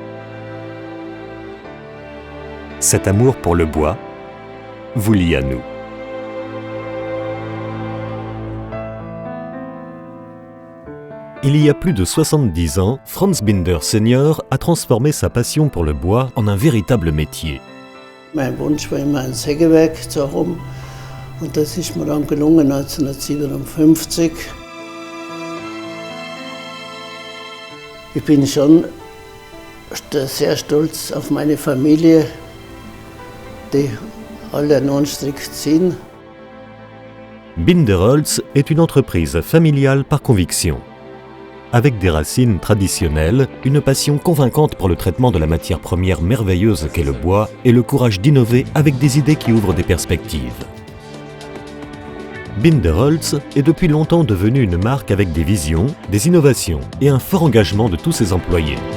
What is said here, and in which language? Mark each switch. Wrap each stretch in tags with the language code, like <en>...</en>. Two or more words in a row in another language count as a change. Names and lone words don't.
<fr>Cet amour pour le bois vous lie à nous. Il y a plus de 70 ans, Franz Binder Senior a transformé sa passion pour le bois en un véritable métier.</fr> <de>Mein Wunsch war immer, ein Sägewerk zu haben. Und das ist mir dann gelungen 1957. Ich bin schon sehr stolz auf meine Familie, die alle an einen Strick ziehen.</de> <fr>Binderholz est une entreprise familiale par conviction. Avec des racines traditionnelles, une passion convaincante pour le traitement de la matière première merveilleuse qu'est le bois et le courage d'innover avec des idées qui ouvrent des perspectives. Binderholz est depuis longtemps devenu une marque avec des visions, des innovations et un fort engagement de tous ses employés.</fr>